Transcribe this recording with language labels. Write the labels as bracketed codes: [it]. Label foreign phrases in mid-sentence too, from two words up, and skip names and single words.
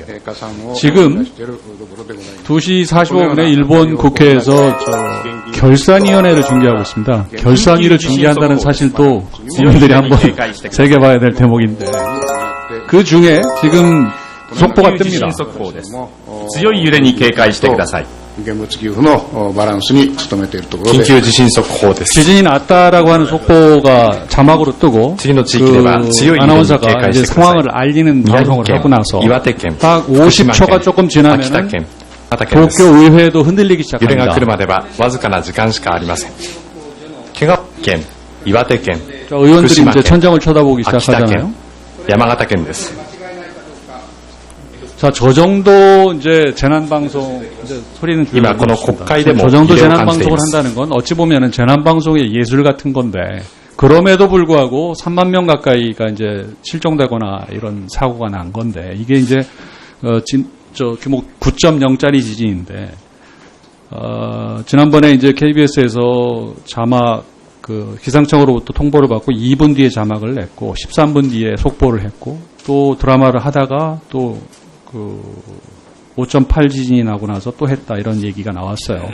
[ko] 지금 2시 45분에 일본 국회에서 결산위원회를 중계하고 있습니다. 결산위를 중계한다는 사실도 위원들이 한번 새겨봐야 될 대목인데 그 중에 지금 속보가 뜹니다. [ja] 強い揺れに警戒してください。現物給付のバランスに努めているところで。緊急地震速報です。 [ko] 지진이 났다라고 하는 속보가 자막으로 뜨고 그 아나운서가 이제 상황을 알리는 방송을 하고 나서 딱 50초가 조금 지나면 도쿄 의회도 흔들리기 [ja] 揺れが [ko] 시작합니다. [ja] 来るまではわずかな時間しかありません。香川県、岩手県、 [ko] 의원들이 이제 천장을 쳐다보기 [ja] 秋田 [ko] 시작하잖아요. [ja] 県、山形県です。 [ko] 자, 저 정도 이제 재난방송, 이제 소리는 [ja] 이마 この国会でも [ko] 저 정도 [ja] 揺れを感じてい [ko] 재난방송을 [ja] ます。 [ko] 한다는 건 어찌 보면은 재난방송의 예술 같은 건데, 그럼에도 불구하고 3만 명 가까이가 이제 실종되거나 이런 사고가 난 건데, 이게 이제, 규모 9.0짜리 지진인데, 지난번에 이제 KBS에서 자막, 기상청으로부터 통보를 받고 2분 뒤에 자막을 냈고, 13분 뒤에 속보를 했고, 또 드라마를 하다가 또 5.8 지진이 나고 나서 또 했다 이런 얘기가 나왔어요.